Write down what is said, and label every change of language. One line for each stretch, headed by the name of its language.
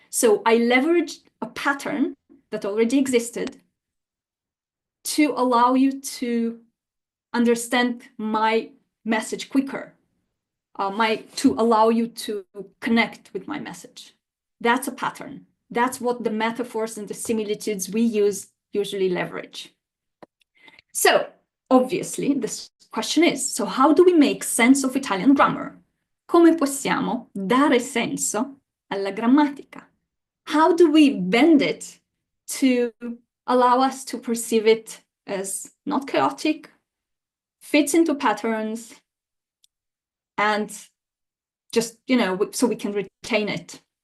English: So I leveraged a pattern that already existed to allow you to understand my message quicker, to allow you to connect with my message. That's a pattern. That's what the metaphors and the similitudes we use usually leverage. So obviously, this question is, so how do we make sense of Italian grammar?
Italian: Come possiamo dare senso alla grammatica?
English: How do we bend it to allow us to perceive it as not chaotic, fits into patterns, and just, so we can retain it?